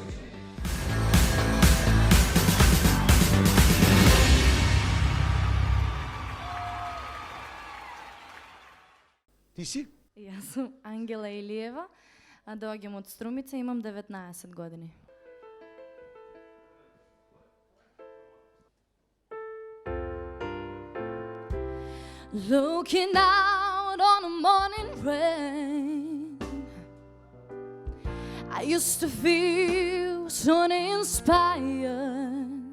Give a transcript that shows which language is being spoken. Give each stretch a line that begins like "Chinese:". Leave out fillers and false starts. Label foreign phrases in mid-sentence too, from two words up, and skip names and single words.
Macedonian: Ти си? Јас сум Ангела Илиева, а доаѓам од Струмица, имам 19 години.
English: Looking out on a morning rain, I used to feel so inspired.